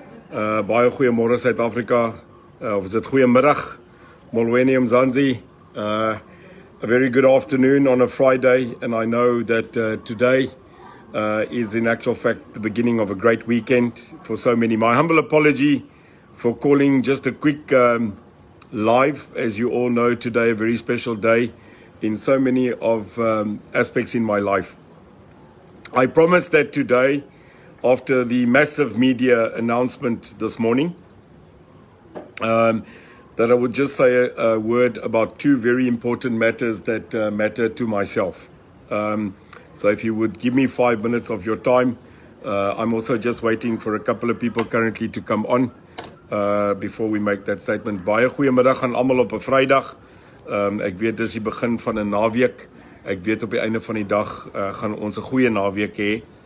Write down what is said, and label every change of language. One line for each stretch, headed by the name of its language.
Afrikaans: Baie goeiemôre Suid-Afrika. Of is dit goeiemiddag?
Xhosa: Molweni Mzansi.
English: A very good afternoon on a Friday, and I know that today is in actual fact the beginning of a great weekend for so many. My humble apology for calling just a quick live. As you all know, today a very special day in so many of aspects in my life. I promised that today, after the massive media announcement this morning, that I would just say a word about two very important matters that matter to myself. So if you would give me 5 minutes of your time, I'm also just waiting for a couple of people currently to come on before we make that statement.
Afrikaans: Baie goeiemiddag aan almal op 'n Vrydag. Ek weet dis die begin van 'n naweek. Ek weet op die einde van die dag gaan ons 'n goeie naweek hê.